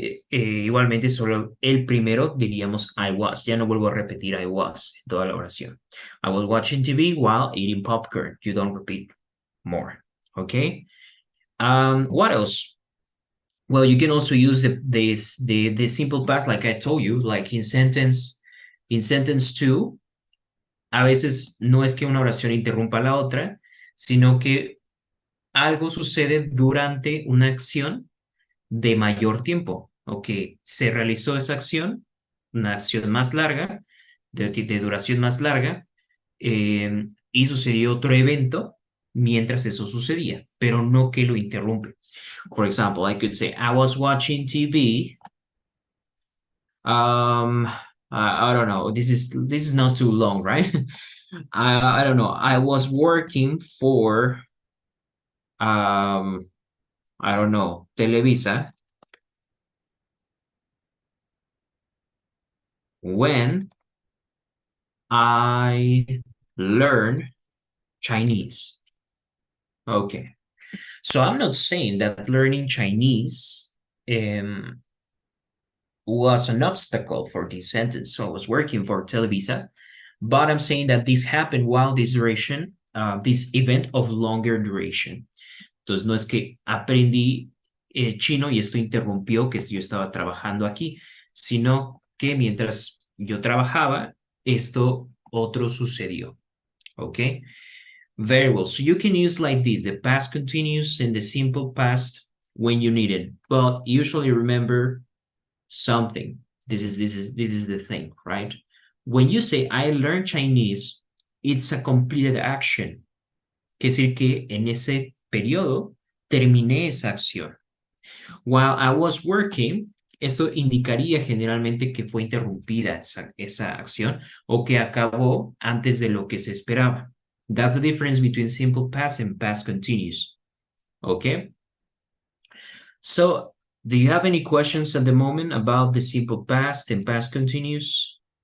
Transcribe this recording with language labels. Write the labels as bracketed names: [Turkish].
[Spanish] igualmente solo el primero diríamos I was. Ya no vuelvo a repetir I was en toda la oración. [English] I was watching TV while eating popcorn. You don't repeat more. Okay. What else? Well, you can also use the simple past like I told you, like in sentence 2. [Spanish] A veces no es que una oración interrumpa la otra, sino que algo sucede durante una acción de mayor tiempo, o que se realizó esa acción, una acción más larga, de duración más larga, y sucedió otro evento mientras eso sucedía, pero no que lo interrumpe. [English] For example, I could say, I was watching TV. I don't know. This is not too long, right? I don't know. I was working for I don't know, Televisa when I learned Chinese. Okay. So I'm not saying that learning Chinese was an obstacle for this sentence. So I was working for Televisa, but I'm saying that this happened while this duration, this event of longer duration. [Spanish] Entonces no es que aprendí chino y esto interrumpió que yo estaba trabajando aquí, sino que mientras yo trabajaba, esto otro sucedió. [English] Okay? Very well. So you can use like this, the past continuous and the simple past when you need it. But usually remember something. This is the thing, right? When you say I learned Chinese, it's a completed action. [Spanish] Quiere decir que en ese periodo terminé esa acción. [English] While I was working, [Spanish] esto indicaría generalmente que fue interrumpida esa acción o que acabó antes de lo que se esperaba. [English] That's the difference between simple past and past continuous. Okay? So, do you have any questions at the moment about the simple past and past continuous?